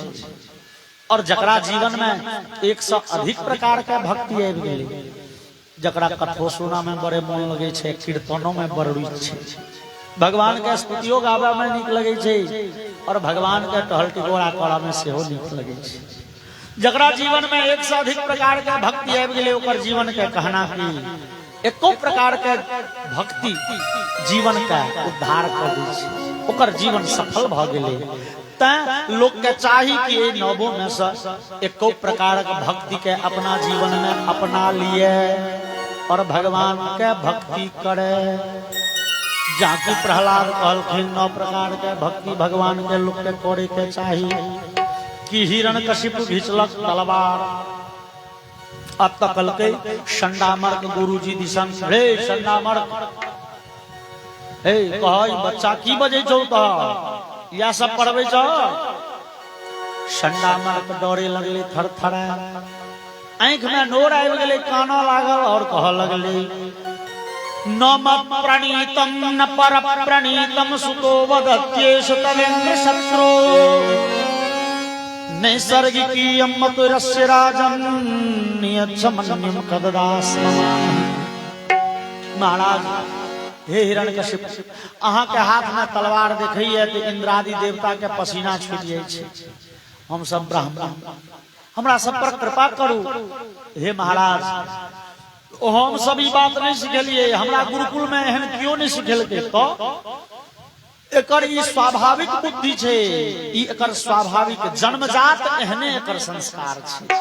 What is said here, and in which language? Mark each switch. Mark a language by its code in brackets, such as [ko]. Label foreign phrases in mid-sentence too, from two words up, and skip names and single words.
[mai] और जकरा जीवन में 100 से अधिक प्रकार का भक्ति आबि गेल, जकरा कथो सुना में बड़े मन लगे छे, कीर्तनों में बड़ रुचि छे, भगवान के स्तुतियो गावे में नीक लगे छे, और भगवान के टहल टिकोड़ा करय में सेहो नीक लगे छे। जकरा जीवन में 100 से अधिक प्रकार के भक्ति आबि गेल, ओकर जीवन के कहना की एको प्रकार के भक्ति जीवन का उद्धार कर दै छै, ओकर जीवन सफल भ गेलै। तैं लोग के चाही कि ए 9 में से एको प्रकार के भक्ति के अपना जीवन में अपना लिए और भगवान के भक्ति करे। जाकि प्रहलाद कहलखिन 9 प्रकार के भक्ति भगवान के लोग के करे के चाही कि हिरण्यकशिपु घिचलक तलवार, अब तक कल के संडामर्क गुरु जी दिसन, रे संडामर्क, हे कह बच्चा की बजे छौ त या सब पढ़बे छ। संडामर्क डरे लगले, थरथरा, आंख में नोर आबि गेलै, काना लागल और कह लगले, [sa] नम प्रणीतम न पर प्रणीतम सुतो वदत्येष तवेन्द्र शत्रु नैसर्गिकीयं मधुरस्य राजन् नियच्छमन्यं कददास महाराज। [mai] हे हिरण्यकशिप, अहाँ के हाथ में तलवार देखिए तो इंद्रादि देवता के पसीना छूट जाए छे। हम सब ब्राह्मण, हमरा सब पर कृपा करू। हे महाराज, हम सब ई बात नहीं सिखलिए, हमरा गुरुकुल में एहन क्यों नहीं सिखेलके, तो एकर ई स्वाभाविक बुद्धि छे, ई एकर स्वाभाविक जन्मजात एहने एकर संस्कार छे।